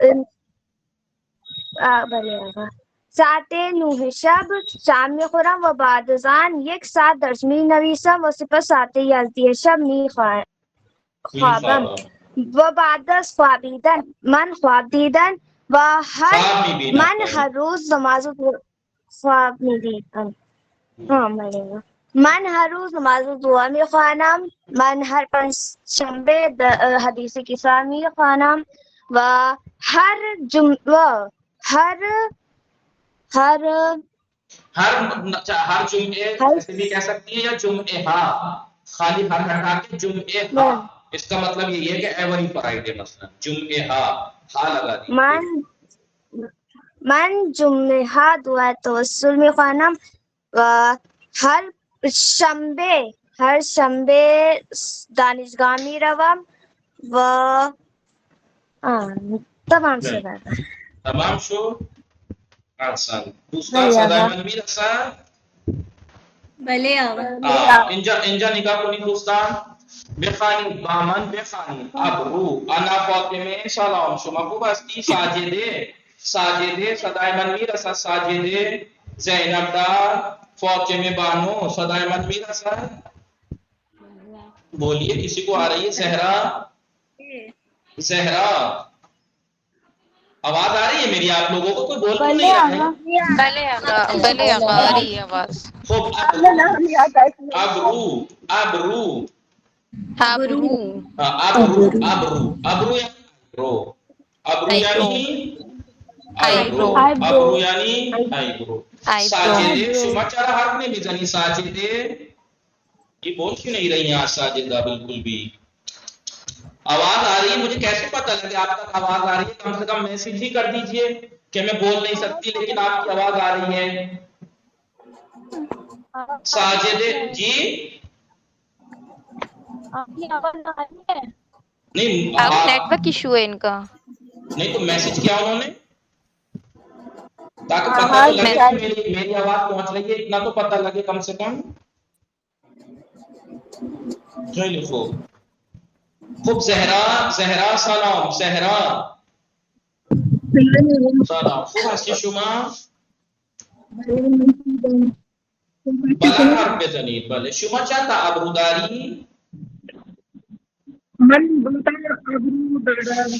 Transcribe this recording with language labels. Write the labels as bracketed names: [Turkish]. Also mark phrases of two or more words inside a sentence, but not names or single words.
[Persian] ساعت 9 شب شام میخورم و بعد از آن 1 ساعت درس مینویسم و سپس ساعت 11 شب میخوابم و بعد از خوابیدن من خواب دیدن و من هر روز نماز خواب میدیدم من هر روز نماز دعا میخوانم من هر پنجشنبه حدیث کسا میخوانم و ہر [Urdu] جمعے ایسے بھی کہہ سکتی ہے یا جمعے ہا خالی ہر ہٹا کے جمعے ہا اس کا مطلب یہ ہے کہ [English] every Friday [Urdu] مثلا جمعے ہا لگا دی [Persian] من جمعے ہا دعا توسل میخوانم و ہر شنبه دانشگاه میروم و تمام شد تمام شو احسن دوسرا صدای من میرسن بله آقا اینجا نگاه کنید دوستان بخوانید با من بخوانید ابرو انا فاطمه سلام شما خوب هستی ساجده صدای من میرسن ساجده زینب دار فاطمه بانو صدای من میرسن [Urdu] بولیے کسی کو آ رہی ہے زہرا آواز آ رہی ہے میری آپ لوگوں کو کوئی بول نہیں رہا ہے بلے آقا آ رہی ہے آواز [Persian] خوب ابرو یعنی ساجدے شما چرا حرف نہیں میزنی ساجدے [Urdu] یہ بول کیوں نہیں رہی یہاں ساجدہ بالکل بھی آواز آ رہی ہے مجھے کیسے پتا لگے آپ تک آواز آ رہی ہے کم سے کم میسج ہی کر دیجئے کہ میں بول نہیں سکتی لیکن آپ کی آواز آ رہی ہے ساجدے جی نہیں اب [English] network issue [Urdu] ہے ان کا. نہیں تو میسج کیا انہوں نے تاکہ پتہ تو لگے کہ میری آواز پہنچ رہی ہے، اتنا تو پتہ لگے کم سے کم. جو لکھو [Persian] خوب زہرا سلام زهرا سلام خوب هستی شما بلند حرف بزنید. بله شما چند تا ابرو داری؟ من بولتا ابرو دارم.